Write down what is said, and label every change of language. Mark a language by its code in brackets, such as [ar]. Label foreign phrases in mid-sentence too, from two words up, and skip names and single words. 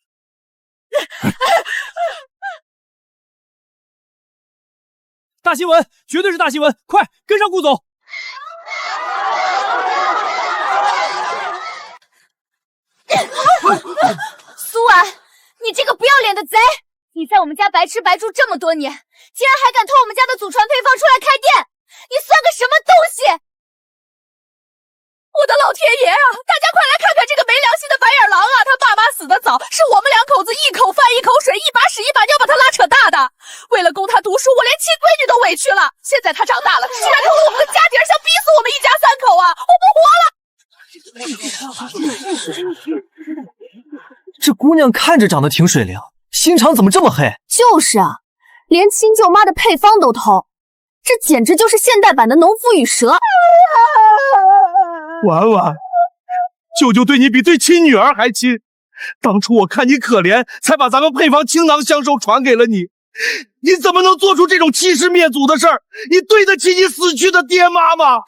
[zh] 大新聞，絕對是大新聞，快跟上顧總。蘇婉，你這個不要臉的賊！你在我們家白吃白住這麼多年，竟然還敢偷我們家的祖傳配方出來開店，你算個什麼東西？我的老天爺啊！大家快來看看這個沒良心的白眼狼啊！他爸媽死得早，是我們2口子一口飯一口水，一把屎一把尿把他拉扯大的。為了供他讀書，我連親閨女都委屈了。現在他長大了，居然偷了我們的家底兒，想逼死我們一家3口啊！我不活了！這姑娘看着長得挺水靈，心腸怎麼這麼黑？就是啊，連親舅媽的配方都偷，這簡直就是現代版的農夫與蛇。婉婉，舅舅對你比對親女兒還親。當初我看你可憐，才把咱們配方傾囊相授傳給了你。你怎麼能做出這種欺師滅祖的事兒？你對得起你死去的爹媽嗎？